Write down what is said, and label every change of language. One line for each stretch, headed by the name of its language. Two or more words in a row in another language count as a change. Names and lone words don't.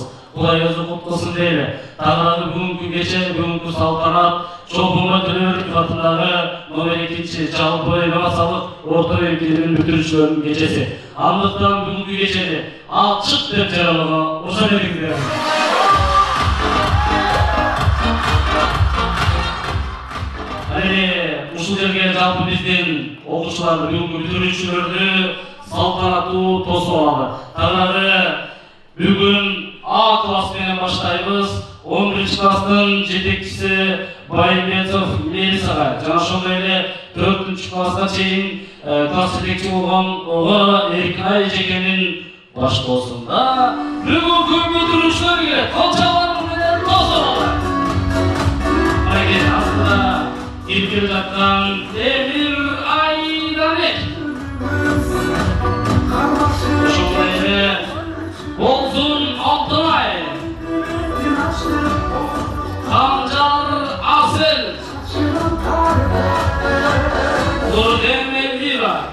Kazakh: Құдай өзі құтқылсын дейлі. Тағырағы бүгінгі кеше, бүгінгі салтанат, Чолпонбай Төлеубердиев атындағы номер 2 жалпы инновациялық орта мектебінің бітірушілерінің кешесі. Андықтан бүгінгі кешеде ашық деп жариялауға рұқсат етіңіздер.
Kyrgyz: Ушул жерге жалпы биздин окуучуларды, бүгүнкү бүтүрүүчүлөрдү салтанаттуу тосуп алды. Тагыраагы бүгүн А класс менен баштайбыз. 11-класстын жетекчиси Байымбетов Мелисага, жана ошондой эле 4-класска чейин класс жетекчи болгон Ого Эркинай эжекенин баштоосунда бүгүнкү бүтүрүүчүлөргө колчалар менен тосуп алды.
Kazakh: Астында келіп жатқан Эмир Айдарбек.
Kyrgyz: Ошондой эле Болсун Алтынай, Камжар Асел, Нурден Эльвира,